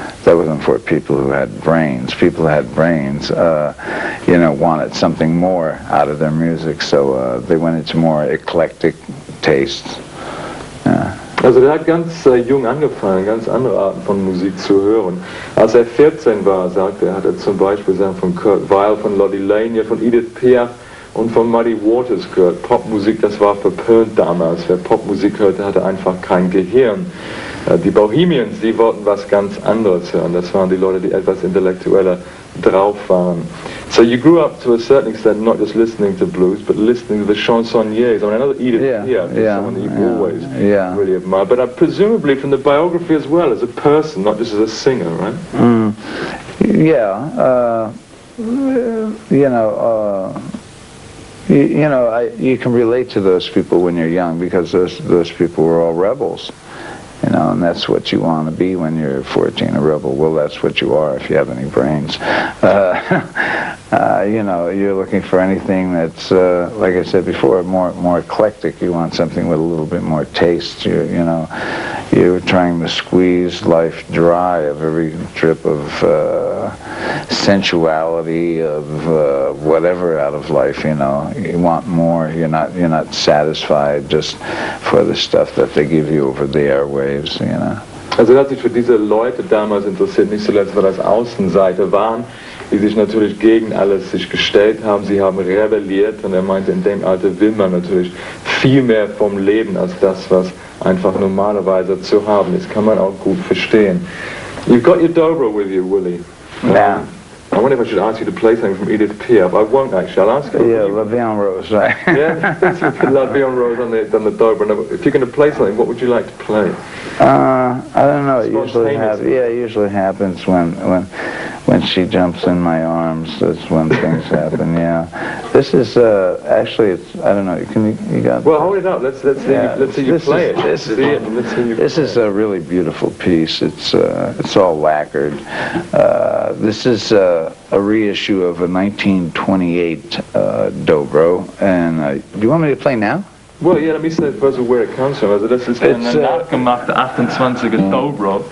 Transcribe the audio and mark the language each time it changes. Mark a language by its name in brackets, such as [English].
[English] That wasn't for people who had brains. People who had brains, you know, wanted something more out of their music, so they went into more eclectic tastes. [German] Also der hat ganz jung angefangen, ganz andere Arten von Musik zu hören. Als er 14 war, sagte er, hat er zum Beispiel Sachen von Kurt Weill, von La Linya, von Edith Piaf und von Muddy Waters gehört. Popmusik, das war verpönt damals. Wer Popmusik hörte, hatte einfach kein Gehirn. Die Bohemians, die wollten was ganz anderes hören. Das waren die Leute, die etwas intellektueller drauf waren. [English] So you grew up to a certain extent not just listening to blues, but listening to the chansonniers. I mean, I know that Edith Piaf is someone that you've always really admired, but presumably from the biography as well, as a person, not just as a singer, right? Yeah. you know, you can relate to those people when you're young because those people were all rebels, you know, and that's what you want to be when you're 14, a rebel. Well, that's what you are if you have any brains. You know, you're looking for anything that's, like I said before, more eclectic. You want something with a little bit more taste. You know, you're trying to squeeze life dry of every drip of sensuality, of whatever out of life. You know, you want more. You're not satisfied just for the stuff that they give you over the airwaves. You know. [German] Also er hat sich für diese Leute damals interessiert, nicht zuletzt, weil das Außenseiter waren, die sich natürlich gegen alles sich gestellt haben. Sie haben rebelliert und er meinte, in dem Alter will man natürlich viel mehr vom Leben als das, was einfach normalerweise zu haben ist. Kann man auch gut verstehen. [English] You've got your dobro with you, Willy. Yeah. I wonder if I should ask you to play something from Edith Piaf. I won't actually. I'll ask you. Yeah, La Vie en Rose, right? Yeah, let's put La Vie en Rose on the dobro. Now, if you're going to play something, what would you like to play? I don't know. It usually happens when she jumps in my arms. That's when things happen. Yeah. This is actually. It's. I don't know. You got. Well, hold it up. Let's see you play it. This is a really beautiful piece. It's all lacquered. This is a reissue of a 1928 dobro. And do you want me to play now? Well, yeah, let me say first where it comes from. [German] Also, das ist ein nachgemachte 28er Dobro.